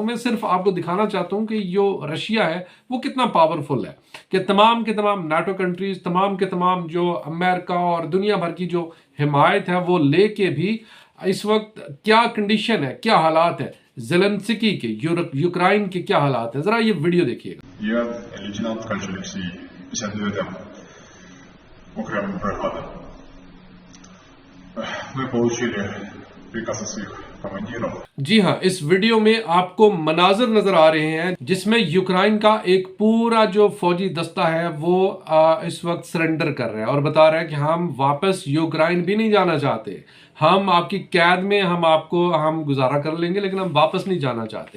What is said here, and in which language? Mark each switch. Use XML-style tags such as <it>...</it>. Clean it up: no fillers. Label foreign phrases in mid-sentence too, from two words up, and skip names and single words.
<ur>میں صرف آپ کو دکھانا چاہتا ہوں کہ جو رشیا ہے وہ کتنا پاورفل ہے، کہ تمام کے تمام</ur> <en>NATO countries,</en> <ur>تمام کے تمام جو امریکہ اور دنیا بھر کی جو حمایت ہے وہ لے کے بھی اس وقت کیا کنڈیشن ہے، کیا حالات ہے زیلنسکی کے، یوکرین کے کیا حالات ہے، ذرا یہ ویڈیو دیکھیے گا.</ur> <ru>Я лейтенант Ткач Алексей, 59-м окремом бригады. Мы получили приказ от своих командиров.</ru> <ur>جی ہاں، اس ویڈیو میں آپ کو مناظر نظر آ رہے ہیں جس میں یوکرین کا ایک پورا جو فوجی دستہ ہے وہ اس وقت سرنڈر کر رہا ہے اور بتا رہا ہے کہ ہم واپس یوکرین بھی نہیں جانا چاہتے، ہم آپ کی قید میں ہم گزارا کر لیں گے، لیکن ہم واپس نہیں جانا چاہتے.</ur>